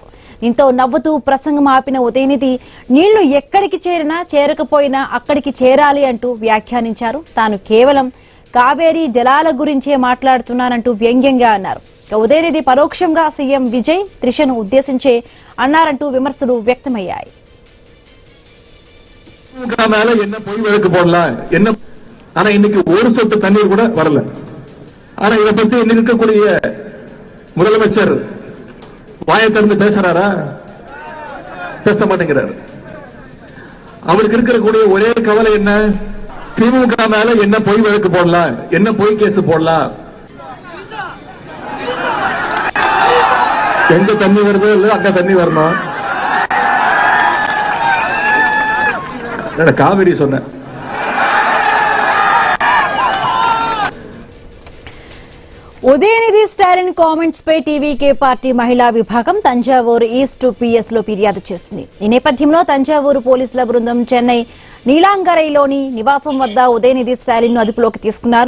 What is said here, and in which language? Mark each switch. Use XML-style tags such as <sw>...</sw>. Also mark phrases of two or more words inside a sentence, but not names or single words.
<te>దీంతో నవ్వుతూ ప్రసంగం ఆపిన ఉదయనిధి నీళ్లు ఎక్కడికి చేరినా చేరకపోయినా అక్కడికి చేరాలి అంటూ వ్యాఖ్యానించారు. తాను కేవలం కావేరీ జలాల గురించే మాట్లాడుతున్నానంటూ వ్యంగ్యంగా అన్నారు. ఉదయనిధి పరోక్షంగా సీఎం విజయ్ త్రిషను ఉద్దేశించే అన్నారంటూ విమర్శలు వ్యక్తమయ్యాయి.</te> <ta>ஆனா இன்னைக்கு ஒரு சொட்டு தண்ணீர் கூட வரல. ஆனா இதை பத்தி இன்னைக்கு இருக்கக்கூடிய முதலமைச்சர் வாயை திறந்து பேசுறாரா? பேச மாட்டேங்கிறார். அவருக்கு இருக்கக்கூடிய ஒரே கவலை என்ன? திமுக மேல என்ன பொய் வழக்கு போடலாம், என்ன பொய் கேஸ் போடலாம். எங்க தண்ணி வருதோ இல்ல அங்க தண்ணி வரணும். காவிரி சொன்ன</ta> <te>ఉదయనిధి స్టాలిన్ కామెంట్స్ పై టీవీకే పార్టీ మహిళా విభాగం తంజావూరు ఈస్ట్ పిఎస్ లో ఫిర్యాదు చేసింది. ఈ నేపథ్యంలో తంజావూరు పోలీసుల బృందం చెన్నై నీలాంగరైలోని నివాసం వద్ద ఉదయనిధి స్టాలిన్ ను అదుపులోకి తీసుకున్నారు.</te>